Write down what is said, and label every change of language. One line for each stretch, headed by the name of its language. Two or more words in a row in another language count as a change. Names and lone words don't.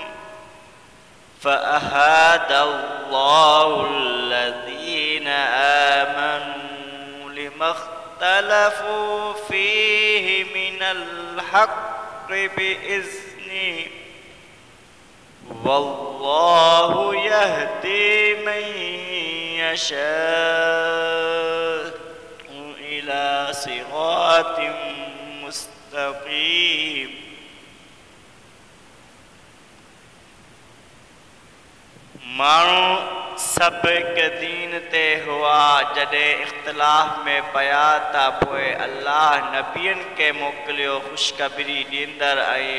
Arabic: فأهاد الله الذين آمنوا لما اختلفوا فيه من الحق بإذنه والله يهدي من يشاء إلى صراط مستقيم।
Sindhi: माण्हू सब हिकु दीन ते हुआ जॾहिं इख़्तिलाफ़ में पिया त पोइ अल्लाह नबियनि खे मोकिलियो ख़ुशख़बरी ॾींदड़